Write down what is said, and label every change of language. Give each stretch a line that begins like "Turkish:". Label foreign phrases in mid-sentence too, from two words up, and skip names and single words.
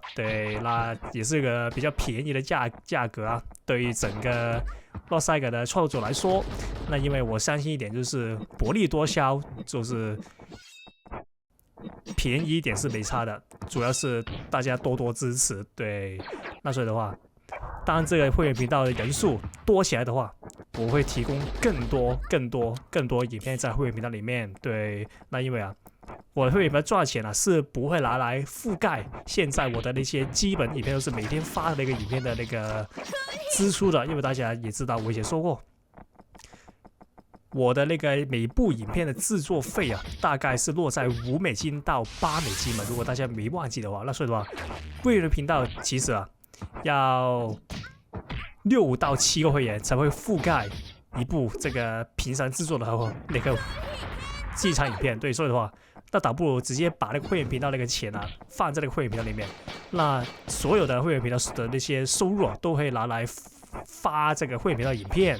Chinese: 對，那也是一個比較便宜的價格對於整個 Lost 的創作者來說，那因為我相信一點就是薄利多銷，就是便宜一點是沒差的，主要是大家多支持。对，那所以的話，當這個會員頻道的人數多起來的話，我會提供更多影片在會員頻道裡面。對，那因為我的會員頻道賺的錢是不會拿來覆蓋現在我的那些基本影片，都是每天發的那個影片的那個支出的。因為大家也知道，我以前說過，我的那個每部影片的制作費大概是落在$5到$8嘛。如果大家沒忘記的話，那所以的話，會員的頻道其實要6到7個會員才會覆蓋一部這個平常制作的那個劇場影片。對，所以的話，那倒不如直接把那個會員頻道那個錢放在那個會員頻道裡面，那所有的會員頻道的那些收入都會拿來發這個會員頻道影片。